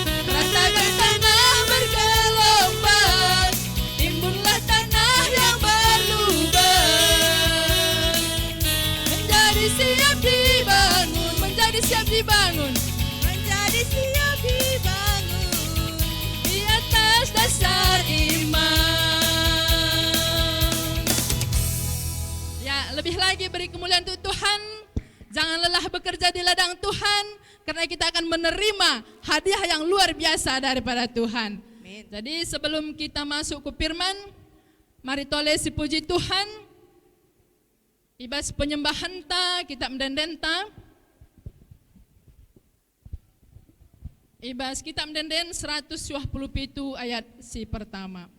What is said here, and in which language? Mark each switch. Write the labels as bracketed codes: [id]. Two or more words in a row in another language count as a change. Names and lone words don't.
[id] Ratakan tanah bergelombang, timbullah tanah yang berlubang, menjadi siap dibangun, menjadi siap dibangun, menjadi siap dibangun di atas dasar iman. Ya, lebih lagi beri kemuliaan untuk Tuhan. Jangan lelah bekerja di ladang Tuhan, karena kita akan menerima hadiah yang luar biasa daripada Tuhan. Jadi sebelum kita masuk ke firman, mari toleh si puji Tuhan. [btx] Ibas penyembahan ta, kita mendenden ta. Ibas kita mendenden 127 ayat si pertama.